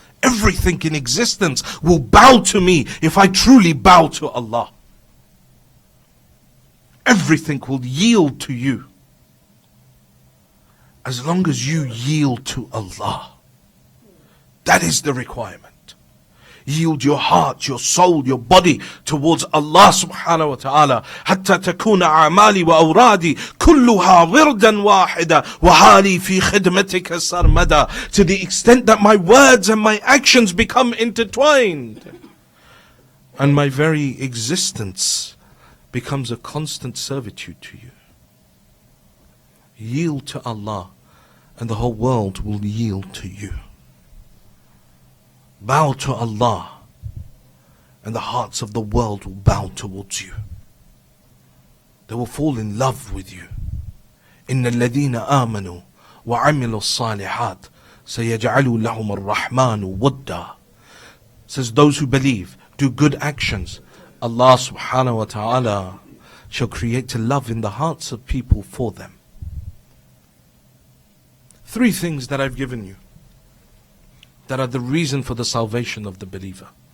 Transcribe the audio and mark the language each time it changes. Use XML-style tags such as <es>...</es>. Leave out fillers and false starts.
<en>Everything in existence will bow to me if I truly bow to Allah. everything will yield to you. As long as you yield to Allah. That is the requirement. Yield your heart, your soul, your body towards Allah subhanahu wa ta'ala.</en> <ar>حتى تكون أعمالي وأورادي كلها وردا واحدا وحالي في خدمتك سرمدا.</ar> <en>To the extent that my words and my actions become intertwined. And my very existence becomes a constant servitude to you. Yield to Allah and the whole world will yield to you. Bow to Allah and the hearts of the world will bow towards you. They will fall in love with you.</en> <ar>إن الذين آمنوا وعملوا الصالحات سيجعل لهم الرحمن ودا.</ar> <en>Says those who believe, do good actions, Allah subhanahu wa ta'ala shall create a love in the hearts of people for them. 3 things that I've given you that are the reason for the salvation of the believer.</en>